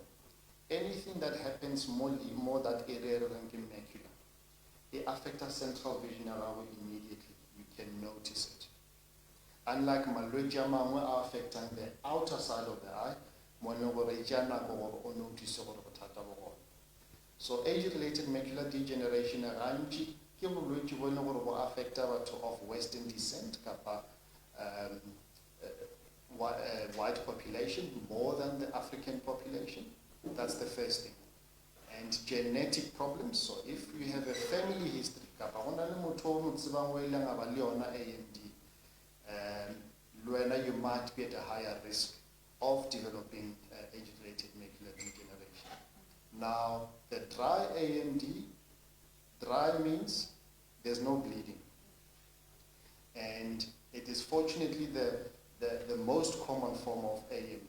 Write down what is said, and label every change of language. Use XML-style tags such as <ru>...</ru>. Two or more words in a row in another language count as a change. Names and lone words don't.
<en>Anything that happens more that area of the macula, it affects central vision around immediately. You can notice it. Unlike Maluleke are affecting the outer side of the eye, So age-related macular degeneration</en> <nso>gantši ke bolwetši bo e leng gore bo affecta batho</nso> <en>of Western descent kapa white population more than the African population. That's the first thing. And genetic problems. So if you have a family history,</en> <nso>kapa gona le motho o mo tsebang o ileng a ba le yona AMD,</nso> <en>you might be at a higher risk of developing age-related macular degeneration. Now, the dry AMD, dry means there's no bleeding. And it is fortunately the most common form of AMD.</en>